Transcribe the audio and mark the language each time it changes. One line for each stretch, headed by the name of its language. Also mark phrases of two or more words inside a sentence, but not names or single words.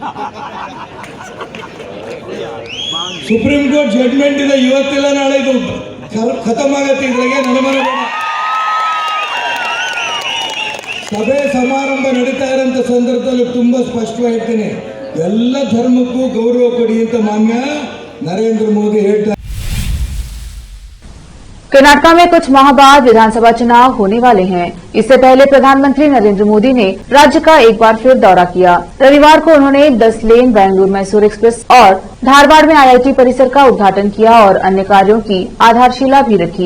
Kannada: ಸುಪ್ರೀಂ ಕೋರ್ಟ್ ಜಡ್ಮೆಂಟ್ ಇದೆ, ಇವತ್ತಿಲ್ಲ ನಾಳೆ ಇದು ಖತಮ್ ಆಗತ್ತೆ. ಇದ್ರಾಗೆ ನನಮನ ಸಭೆ ಸಮಾರಂಭ ನಡೀತಾ ಇರೋಂಥ ಸಂದರ್ಭದಲ್ಲಿ ತುಂಬಾ ಸ್ಪಷ್ಟವಾಗಿ ಹೇಳ್ತೀನಿ, ಎಲ್ಲ ಧರ್ಮಕ್ಕೂ ಗೌರವ ಕೊಡಿ ಅಂತ ಮಾನ್ಯ ನರೇಂದ್ರ ಮೋದಿ ಹೇಳ್ತಾರೆ.
Hindi: कर्नाटक में कुछ माह बाद विधानसभा चुनाव होने वाले हैं। इससे पहले प्रधानमंत्री नरेंद्र मोदी ने राज्य का एक बार फिर दौरा किया। रविवार को उन्होंने 10 लेन बेंगलुरु मैसूर एक्सप्रेस और धारवाड़ में IIT परिसर का उद्घाटन किया और अन्य कार्यों की आधारशिला भी रखी।